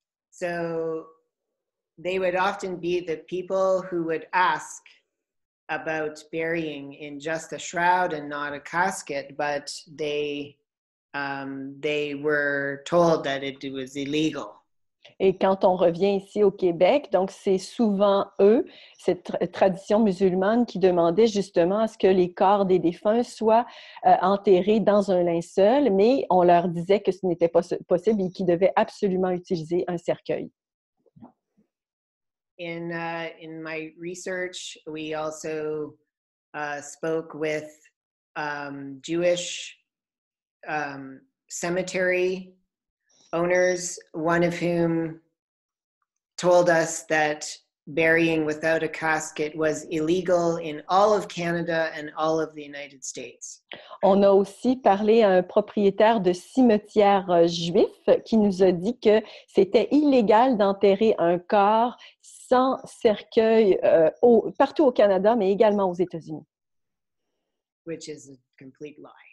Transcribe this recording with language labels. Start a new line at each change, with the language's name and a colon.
English: So they would often be the people who would ask about burying in just a shroud and not a casket, but they were told that it was illegal.
French: Et quand on revient ici au Québec, donc c'est souvent eux, cette tradition musulmane, qui demandait justement à ce que les corps des défunts soient enterrés dans un linceul, mais on leur disait que ce n'était pas possible et qu'ils devaient absolument utiliser un cercueil.
English: In my research, we also spoke with Jewish cemetery owners, one of whom told us that burying without a casket was illegal in all of Canada and all of the United States.
French: On a aussi parlé à un propriétaire de cimetière juif qui nous a dit que c'était illégal d'enterrer un corps sans cercueil partout au Canada, mais également aux États-Unis.
English: Which is a complete lie.